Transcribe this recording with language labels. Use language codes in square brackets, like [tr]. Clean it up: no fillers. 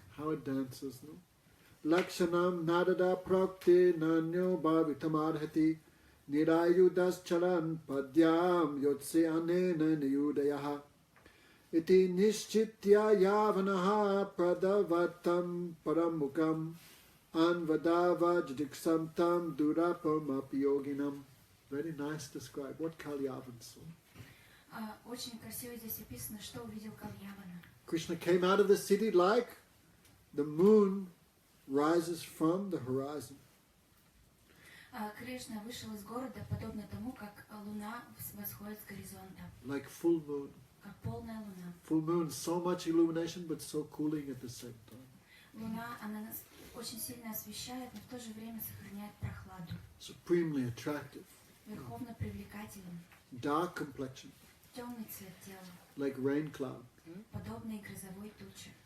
[en] How it dances, no? [sa] Lakshanam Nadada Prakti Nanyo Bhavitamarhati Nirayudas Charan Padyam Yotse Anena Niyudayaha Iti Nishchitya Yavanaha Pradavatam Paramukam Anvadava Jidiksamtam Durapam Apiyoginam. [en] Very nice describe what Kalyavan saw. [ru] Очень красиво здесь описано, что увидел Кальявана. [en] Krishna came out of the city like the moon rises from the horizon. [ru] Кришна вышел из города, подобно тому, как луна восходит с горизонта. [en] Like full moon. [ru] Как полная луна. [en] Full moon, so much illumination but so cooling at the same time. [ru] Луна, она нас очень сильно освещает, но в то же время сохраняет прохладу. [en] Supremely attractive. [ru] Верховно привлекателен. [en] Dark complexion. [ru] Темный цвет тела. [en] Like rain cloud. [ru] Подобный грозовой туче.